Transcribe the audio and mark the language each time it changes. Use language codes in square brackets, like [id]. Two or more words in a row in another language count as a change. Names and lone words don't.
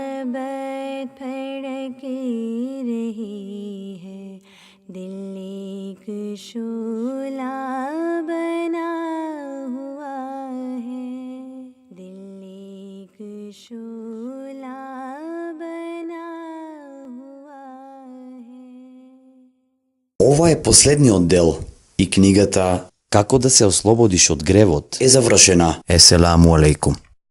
[hi] मोहब्बत फड़क रही है दिल एक शोला बना हुआ है, दिल एक शोला बना हुआ है. [mk] Ова е последниот дел и книгата Како да се ослободиш од гревот е завршена. [ar] السلام عليكم.